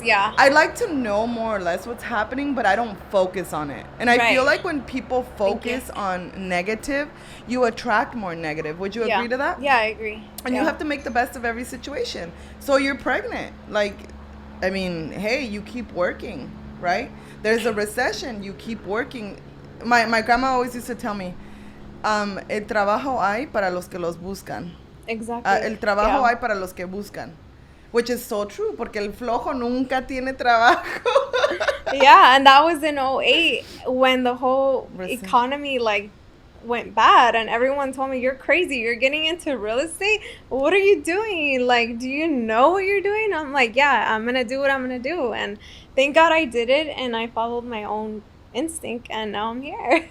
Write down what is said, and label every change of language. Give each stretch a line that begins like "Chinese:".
English: I like to know more or less what's happening, but I don't focus on it. And I feel like when people focus on negative, you attract more negative. Would you agree to that? Yeah, I agree. And you have to make the best of every situation. So you're pregnant. Like, I mean, hey, you keep working, right? There's a recession. You keep working. My grandma always used to tell me,
Spanish: el trabajo hay para los que los buscan.
English: Exactly.
Spanish: El trabajo hay para los que buscan.
English: Which is so true,
Spanish: porque el flojo nunca tiene trabajo.
English: Yeah, and that was in 2008 when the whole economy, like, went bad, and everyone told me, you're crazy, you're getting into real estate, what are you doing, like, do you know what you're doing? I'm like, yeah, I'm gonna do what I'm gonna do. And thank God I did it, and I followed my own instinct, and now I'm here.